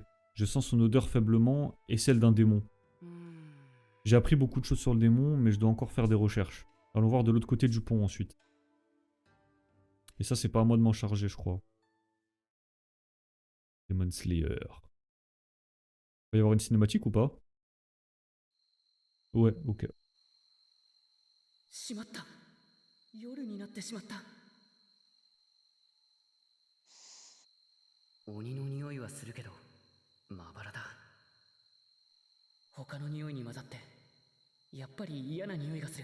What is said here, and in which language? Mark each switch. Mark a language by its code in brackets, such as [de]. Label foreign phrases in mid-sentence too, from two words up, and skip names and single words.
[fr] Je sens son odeur faiblement et celle d'un démon. J'ai appris beaucoup de choses sur le démon, mais je dois encore faire des recherches. Allons voir de l'autre côté du pont ensuite. Et ça, c'est pas à moi de m'en charger, je crois. Demon Slayer. Il va y avoir une cinématique ou pas? Ouais, ok. [ja] しまった。夜になってしまった。鬼の匂いはするけど、まばらだ。他の匂いに混ざって、やっぱり嫌な匂いがする。